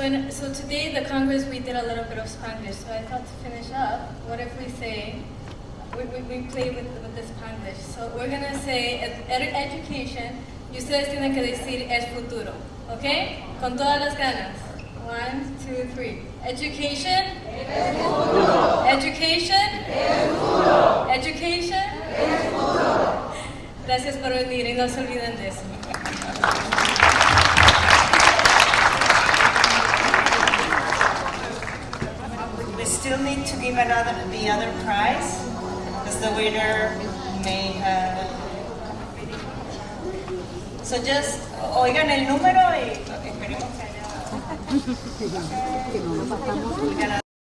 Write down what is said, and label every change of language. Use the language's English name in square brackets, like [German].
[English] So today the Congress we did a little bit of Spanglish. So I thought to finish up, what if we say we play with the Spanglish? So we're gonna say education. [Spanish] Y ustedes tienen que decir es futuro, ¿ok? Con todas las ganas. 1, 2, 3. [English] Education. [Spanish] Es futuro. [English] Education. [Spanish] Es futuro. Education. Es futuro. Gracias por venir y no se olviden de eso. [English] We still need to give the other prize, because the winner may have. So just [Spanish] oigan el número y esperemos que haya.